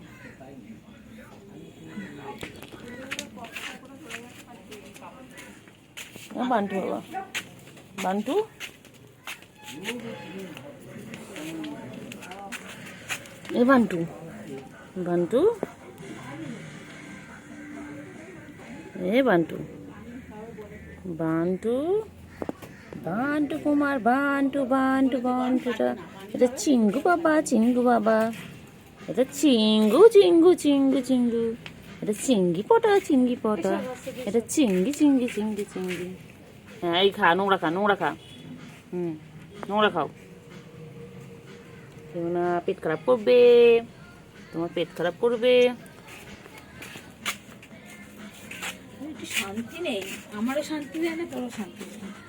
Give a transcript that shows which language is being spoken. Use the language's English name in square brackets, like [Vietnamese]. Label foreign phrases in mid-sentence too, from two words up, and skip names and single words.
[Bangla] বান্টু বাবা, বান্টু এ বান্টু, বান্টু এ বান্টু, বান্টু, বান্টু কুমার, বান্টু বান্টু বান্টুটা, এটা চিঙ্গু বাবা, চিঙ্গু বাবা, এটা চিঙ্গু চিঙ্গু চিঙ্গু চিঙ্গু, এটা চিঙ্গি পটা, চিঙ্গি পটা, এটা চিঙ্গি চিঙ্গি চিঙ্গি চিঙ্গি। হ্যাঁ এই খা, নোংরা খা, নোংরা খা, নোংরা খাও, কেউ না পেট খারাপ করবে, তোমার পেট খারাপ করবে। একটু শান্তি নেই, আমারও শান্তি নেই না, তোরও শান্তি নেই।